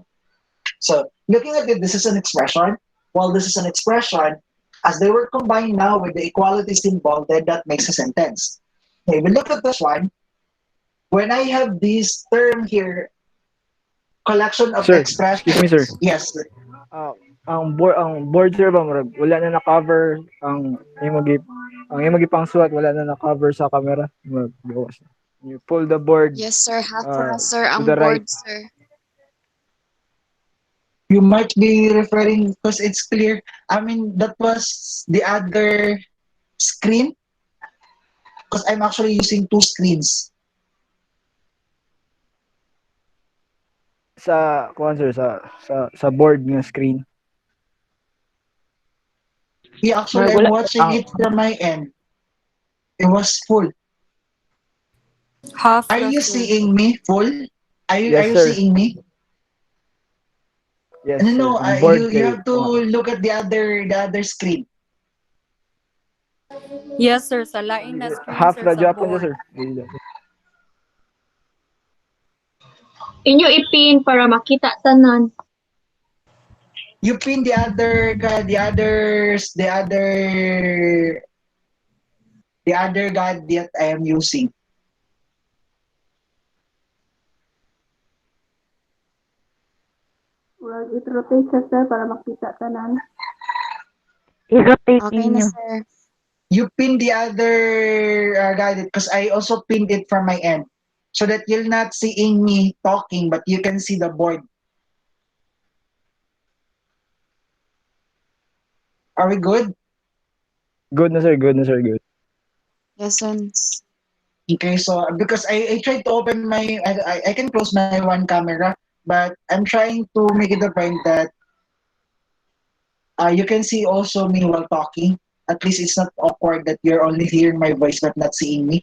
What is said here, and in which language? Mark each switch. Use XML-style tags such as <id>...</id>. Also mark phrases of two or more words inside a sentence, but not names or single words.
<en>So looking at it, this is an expression. While this is an expression, as they were combined now with the equality symbol, then that makes a sentence. Okay, we look at this one. When I have this term here, collection of Sir, excuse me, sir. expressions. Yes.</en> <ceb>Ah, ang board sir ba murag wala na na-cover ang imong gipangsuat wala na na-cover sa camera. Murag bawas na.</ceb> <en>You pull the board Yes, sir. Half uh,</en> <ceb>na, sir,</ceb> <en>to</en> <ceb>ang</ceb> <en>the right. board, sir. You might be referring because it's clear. I mean, that was the other screen because I'm actually using two screens.</en> <ceb>Sa kuan sir sa board nga screen.</ceb> <en>Yeah, actually,</en> <ceb>Murag</ceb> <en>I'm</en> <ceb>wala</ceb> <en>watching ang it from my end. It was full. Half Are</en> <ceb>na,</ceb> <en>you sir. seeing me full? Are yes you sir. seeing me? Yes No, sir. no.</en> <ceb>Ang</ceb> <en>You board you</en> <ceb>kay</ceb> <en>have to look at the other screen. Yes,</en> <ceb>sir. Sa lain na screen,</ceb> <en>half sir,</en> <ceb>na sa Japan</ceb> <en>board. sir.</en> <ceb>Inyo ipin para makita tanan.</ceb> <en>You pin the other gadget I am using. Well, it rotates</en> <ceb>siya, sir, para makita tanan. Okay na, sir.</ceb> <en>You pin the other gadget because I also pinned it from my end so that you're not seeing me talking, but you can see the board. Are we good? Good na sir, good na sir, good. Yes, sir. Okay, so because I tried to open I can close my one camera, but I'm trying to make it a point that you can see also me while talking. At least it's not awkward that you're only hearing my voice but not seeing me.</en>